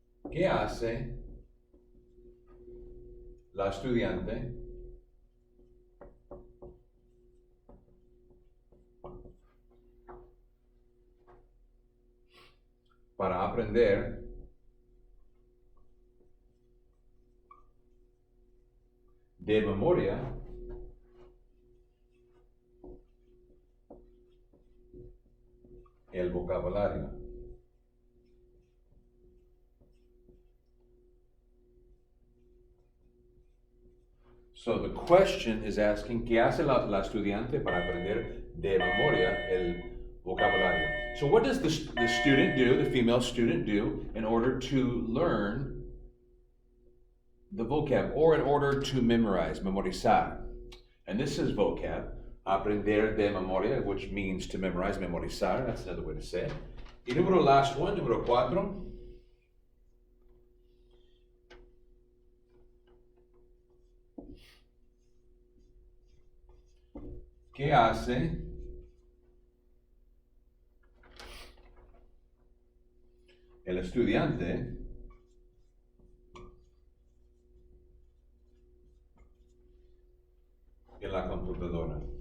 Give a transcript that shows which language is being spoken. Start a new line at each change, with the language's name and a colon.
Spanish: ¿Qué hace la estudiante para aprender de memoria el vocabulario?
English: So the question is asking,
Spanish: ¿qué hace la estudiante para aprender de memoria el vocabulario?
English: So what does the student do, the female student do, in order to learn the vocab, or in order to memorize, memorizar? And this is vocab,
Spanish: aprender de memoria,
English: which means to memorize, memorizar, that's another way to say it.
Spanish: Y
English: last one,
Spanish: número cuatro. ¿Qué hace el estudiante en la computadora?